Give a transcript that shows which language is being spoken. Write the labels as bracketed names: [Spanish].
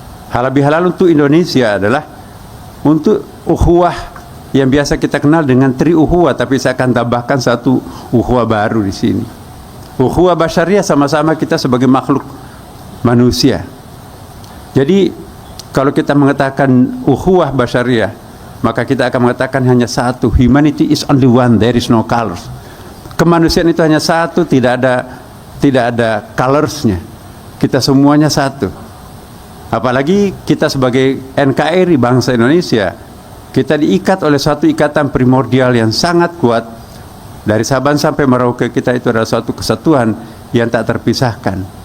[Indonesian] Halal bihalal untuk Indonesia adalah untuk ukhuwah yang biasa kita kenal dengan tri ukhuwah, tapi saya akan tambahkan satu ukhuwah baru di sini. Ukhuwah basyariah, sama-sama kita sebagai makhluk manusia. Jadi kalau kita mengatakan ukhuwah basyariah, maka kita akan mengatakan hanya satu. [English] Humanity is only one, there is no colors. [Indonesian] Kemanusiaan itu hanya satu, tidak ada colorsnya. Kita semuanya satu. Apalagi kita sebagai NKRI bangsa Indonesia, kita diikat oleh satu ikatan primordial yang sangat kuat. Dari Sabang sampai Merauke, kita itu adalah suatu kesatuan yang tak terpisahkan.